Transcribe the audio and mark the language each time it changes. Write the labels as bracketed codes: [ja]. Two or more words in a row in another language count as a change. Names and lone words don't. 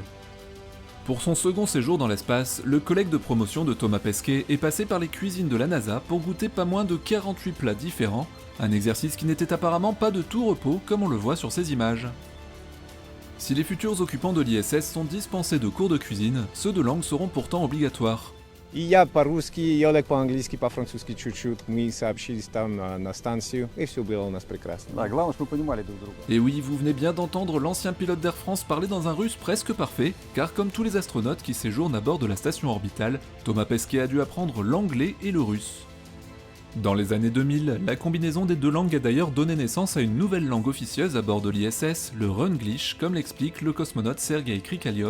[fr] Pour son second séjour dans l'espace, le collègue de promotion de Thomas Pesquet est passé par les cuisines de la NASA pour goûter pas moins de 48 plats différents, un exercice qui n'était apparemment pas de tout repos comme on le voit sur ces images. Si les futurs occupants de l'ISS sont dispensés de cours de cuisine, ceux de langue seront pourtant obligatoires. [ru] И я по-русски, и Олег по-английски, по-французски чуть-чуть. Мы сообщились там на станцию, и все было у нас прекрасно. Да, главное, чтобы мы понимали друг друга. [fr] Et oui, vous venez bien d'entendre l'ancien pilote d'Air France parler dans un russe presque parfait, car comme tous les astronautes qui séjournent à bord de la station orbitale, Thomas Pesquet a dû apprendre l'anglais et le russe. Dans les années 2000, la combinaison des deux langues a d'ailleurs donné naissance à une nouvelle langue officieuse à bord de l'ISS, le Runglish, comme l'explique le cosmonaute Sergei Krikaliov.